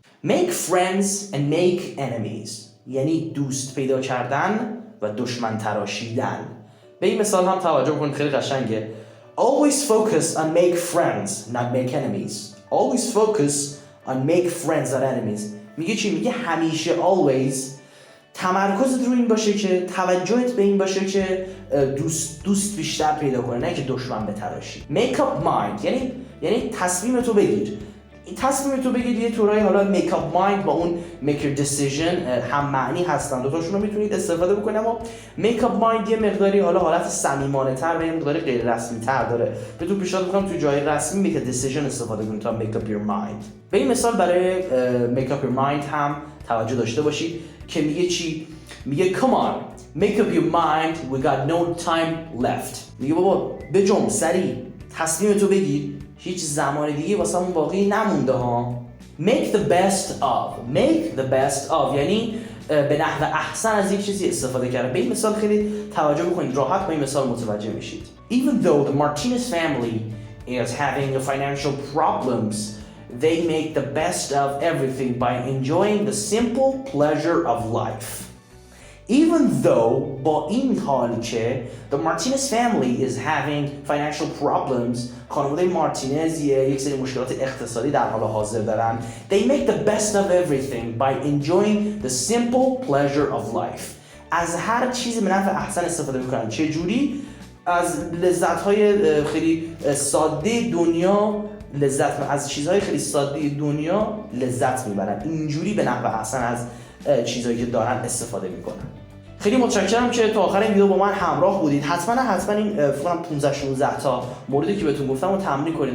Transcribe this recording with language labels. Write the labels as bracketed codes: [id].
[en] Make friends and make enemies. [fa] یعنی دوست پیدا کردن و دشمن تراشیدن. به این مثال هم توجه کنید، خیلی قشنگه. [en] Always focus on make friends, not make enemies. Always focus on make friends, not enemies. [fa] میگه چی؟ میگه همیشه always تمرکزت رو این باشه که توجهت به این باشه که دوست بیشتر پیدا کنه، نه که دشمن بتراشی. Make up mind یعنی تصمیمتو بگیر. این تصمیمتو بگیر یه طورایی، حالا make up mind با اون [en] make your decision [fa] هم معنی هستن، دوتاشون رو میتونید استفاده بکنید، اما make up mind یه مقداری حالت صمیمانه تر و یه مقداری غیر رسمی تر داره. بهتون پیشنهاد میکنم تو جای رسمی [en] make a decision [fa] استفاده کنید تا [en] make up your mind. [fa] به این مثال برای [en] make up your mind [fa] هم توجه داشته باشید که میگه چی؟ میگه [en] come on make up your mind we got no time left. [fa] میگه بابا بجنب سریع تصمیمتو بگیر، هیچ زمان دیگه واسه اون باقی نمونده ها. Make the best of یعنی به نحو احسن از یک چیزی استفاده کردن. به این مثال خیلی توجه بکنید، راحت با این مثال متوجه میشید. [en] Even though the Martinez family is having financial problems, they make the best of everything by enjoying the simple pleasure of life. Even though [fa] با این حال که [en] the Martinez family is having financial problems، [fa] خانواده مارتینز یک سری مشکلات اقتصادی در حال حاضر دارن، [en] they make the best of everything by enjoying the simple pleasure of life. [fa] از هر چیزی به نفع احسن استفاده میکنن. چه جوری؟ از لذت‌های خیلی ساده دنیا از چیزهای خیلی ساده دنیا لذت میبرن، اینجوری به نحو احسن از چیزهایی که دارن استفاده میکنن. خیلی متشکرم که تا آخر این ویدیو با من همراه بودید. حتما این فکر کنم 15-16 تا موردی که بهتون گفتم رو تمرین کنید.